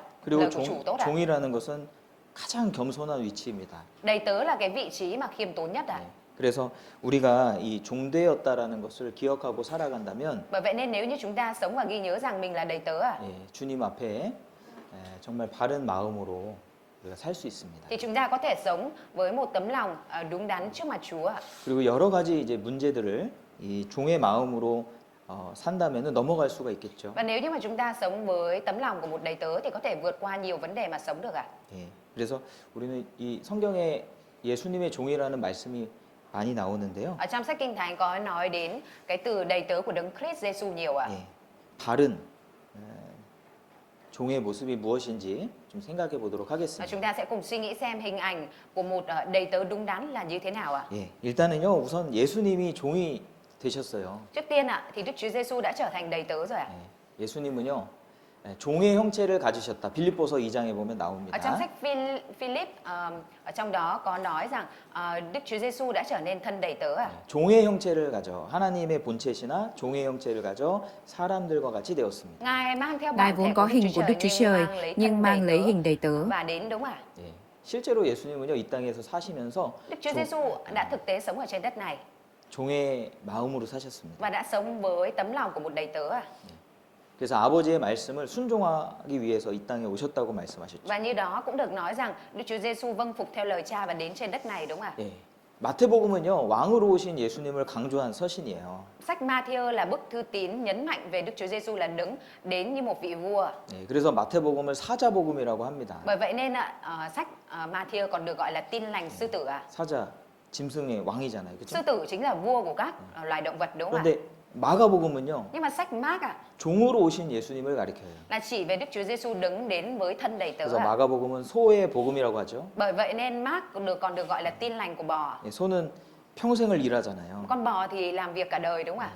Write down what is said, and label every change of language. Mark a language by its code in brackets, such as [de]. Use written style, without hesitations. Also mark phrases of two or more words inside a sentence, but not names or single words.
[ko] 그리고 [vi] lời của chủ tốt à. [ko] 종이라는 것은 가장 겸손한 위치입니다. [vi] Đầy tớ là cái vị trí mà khiêm tốn nhất à. [ko] 그래서 우리가 이 종되었다라는 것을 기억하고 살아간다면 [vi] Bởi vậy nên nếu như chúng ta sống và ghi nhớ rằng mình là đầy tớ à, [ko] 주님 앞에 정말 바른 마음으로 우리가 살 수 있습니다. [vi] thì chúng ta có thể sống với một tấm lòng đúng đắn trước mặt Chúa ạ. [ko] 그리고 여러 가지 이제 문제들을 이 종의 마음으로 산다면은 넘어갈 수가 있겠죠. [vi] Và nếu như mà chúng ta sống với tấm lòng của một đầy tớ thì có thể vượt qua nhiều vấn đề mà sống được ạ. [ko] 예. 그래서 우리는 이 성경에 예수님의 종이라는 말씀이 많이 나오는데요. [vi] Ở trong sách Kinh Thánh có nói đến cái từ đầy tớ của Đấng Christ Giêsu nhiều ạ. [ko] 예. 다른 종의 모습이 무엇인지 좀 생각해 보도록 하겠습니다. [vi] Chúng ta sẽ cùng suy nghĩ xem hình ảnh của một đầy tớ đúng đắn là như thế nào ạ. [ko] 예. 일단은요. 우선 예수님이 종이 되셨어요. [vi] Trước tiên ạ thì Đức Chúa Giêsu đã trở thành đầy tớ rồi ạ. [ko] 예. 예수님은요. 종의 형체를 가지셨다. 빌립보서 2장에 보면 나옵니다. [vi] Ở trong sách Philip ở trong đó có nói rằng Đức Chúa Giêsu đã trở nên thân đầy tớ à. [ko] 종의 형체를 가져 하나님의 본체시나 종의 형체를 가져 사람들과 같이 되었습니다. [vi] Ngài mang theo Ngài bản vốn thể có của hình của Đức Chúa Trời nhưng mang lấy hình đầy tớ. và đến đúng à. [ko] 예. 실제로 예수님은요 이 땅에서 사시면서 [vi] Đức Chúa Giêsu đã thực tế sống ở trên đất này [ko] 종의 마음으로 사셨습니다. [vi] và đã sống với tấm lòng của một đầy tớ à. [ko] 그래서 아버지의 말씀을 순종하기 위해서 이 땅에 오셨다고 말씀하셨죠. [vi] Và như đó cũng được nói rằng Đức Chúa Giêsu vâng phục theo lời Cha và đến trên đất này đúng à. [ko] 예. 마태복음은요 왕으로 오신 예수님을 강조한 서신이에요. [vi] Sách Matthew là bức thư tín nhấn mạnh về Đức Chúa Giêsu là đứng đến như một vị vua. [ko] 네, 그래서 마태복음을 사자복음이라고 합니다. [vi] Bởi vậy nên sách Matthew còn được gọi là tin lành sư tử à. [ko] 사자, 짐승의 왕이잖아요, 그렇죠? [vi] Sư tử chính là vua của các loài động vật đúng không ạ? [ko] 그런데 마가복음은요 [vi] Nhưng mà sách Mark [ko] 종으로 오신 예수님을 가리켜요. [vi] là chỉ về Đức Chúa Giêsu đứng đến với thân đầy tớ [ko] 그래서 [vi] à. [ko] 마가복음은 소의 복음이라고 하죠. [vi] Bởi vậy nên Mark còn được gọi là tin lành của bò. [ko] 예, 소는 평생을 일하잖아요. [vi] Con bò thì làm việc cả đời đúng không ạ?